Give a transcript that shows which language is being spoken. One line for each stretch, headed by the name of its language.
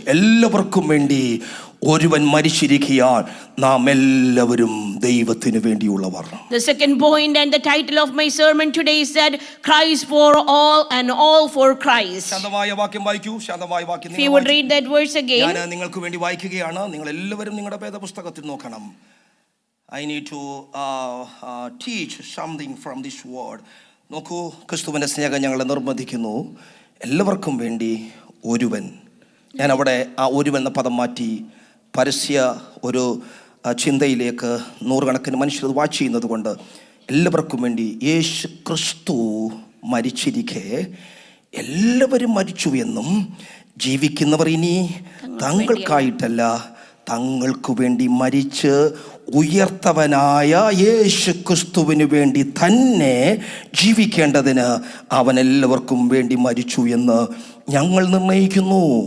Malayalam: എല്ലാവർക്കും വേണ്ടി ഒരുവൻ മരിച്ചിരിക്കുകയാൽ നാം എല്ലാവരും ദൈവത്തിന് വേണ്ടിയുള്ളവർ.
English: The second point and the title of my sermon today is that Christ for all and all for Christ.
Malayalam: ശാന്തമായ വാക്യം വായിക്കൂ, ശാന്തമായ വാക്യം.
English: If you would read that verse again.
Malayalam: ഞാൻ നിങ്ങൾക്ക് വേണ്ടി വായിക്കുകയാണ്. നിങ്ങൾ എല്ലാവരും നിങ്ങളുടെ വേദപുസ്തകത്തിൽ നോക്കണം.
English: I need to teach something from this word.
Malayalam: നോക്കൂ, ക്രിസ്തുവിന്റെ സ്നേഹം ഞങ്ങളെ നിർബന്ധിക്കുന്നു. എല്ലാവർക്കും വേണ്ടി ഒരുവൻ. ഞാൻ അവിടെ ആ ഒരുവൻ എന്ന പദം മാറ്റി പരസ്യ ഒരു ചിന്തയിലേക്ക് നൂറുകണക്കിന് മനുഷ്യർ വാച്ച് ചെയ്യുന്നത് കൊണ്ട് എല്ലാവർക്കും വേണ്ടി യേശു ക്രിസ്തു മരിച്ചിരിക്കെ എല്ലാവരും മരിച്ചു എന്നും ജീവിക്കുന്നവർ ഇനി തങ്ങൾക്കായിട്ടല്ല തങ്ങൾക്ക് വേണ്ടി മരിച്ച് ഉയർത്തവനായ യേശു ക്രിസ്തുവിന് വേണ്ടി തന്നെ ജീവിക്കേണ്ടതിന് അവൻ എല്ലാവർക്കും വേണ്ടി മരിച്ചു എന്ന് ഞങ്ങൾ നിർണയിക്കുന്നു.